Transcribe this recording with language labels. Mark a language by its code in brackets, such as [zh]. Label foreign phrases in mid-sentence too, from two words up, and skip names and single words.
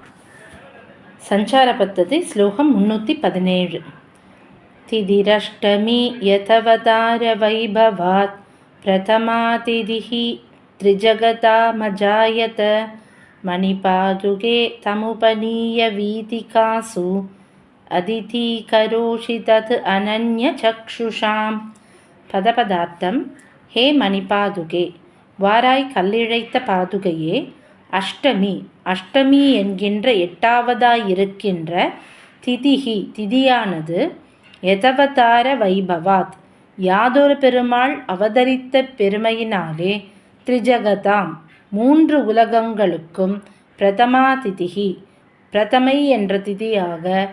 [sa] संचार पद्धति श्लोकम 317. तिदिरष्टमी यथवतार वैभवात् प्रथमा तिथिः त्रिजगतामजायत मणिपादुके तमुपनीय वीतिकासु अतिथि करोषि तत् अनन्य चक्षुषाम्. [ta] பதபதார்த்தம். ஹே மணிபாதுகே, வாராய் கல்லிழைத்த பாதுகையே. அஷ்டமி, அஷ்டமி என்கின்ற எட்டாவதாயிருக்கின்ற திதிஹி, திதியானது [sa] यदवतार वैभवात्, [ta] யாதொரு பெருமாள் அவதரித்த பெருமையினாலே, த்ரிஜகதாம், மூன்று உலகங்களுக்கும், பிரதமா திதிஹி, பிரதமை என்ற திதியாக,